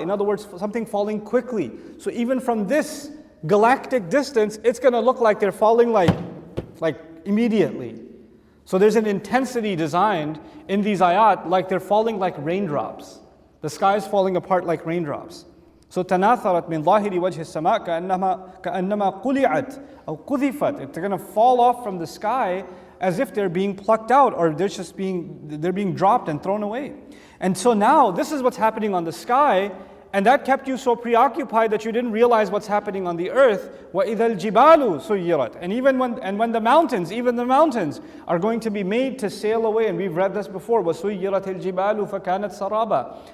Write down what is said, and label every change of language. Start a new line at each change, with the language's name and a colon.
English: In other words, something falling quickly. So even from this galactic distance, it's going to look like they're falling like like immediately. So there's an intensity designed in these ayat, like they're falling like raindrops. The sky is falling apart like raindrops.
Arabic: So تناثرت من ظاهر وجه السماء كأنما قلعت أو قذفت.
English: They're going to fall off from the sky as if they're being plucked out, or they're being dropped and thrown away. And so now this is what's happening on the sky, and that kept you so preoccupied that you didn't realize what's happening on the earth.
Arabic: وَإِذَا الْجِبَالُ سُيِّرَتْ.
English: And when the mountains, even the mountains, are going to be made to sail away, and we've read this before,
Arabic: وَسُيِّرَتِ الْجِبَالُ فَكَانَتْ سَرَابًا.